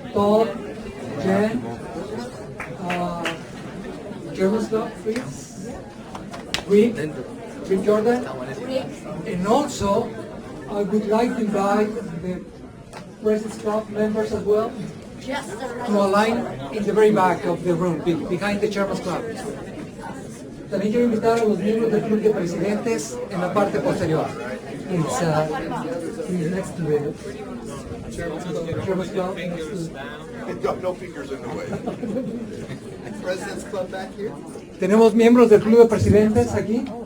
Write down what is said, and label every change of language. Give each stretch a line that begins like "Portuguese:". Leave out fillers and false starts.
English: Todd, Jen, Chairman's Club, please. Rick Jordan. And also, I would like to invite the President's Club members as well to align in the very back of the room, behind the Chairman's Club.
Spanish: También quiero invitar a los miembros del Club de Presidentes en la parte posterior.
English: It's next to the Chairman's Club. No fingers in the way. President's Club back here.
Spanish: Tenemos miembros del Club de Presidentes aquí.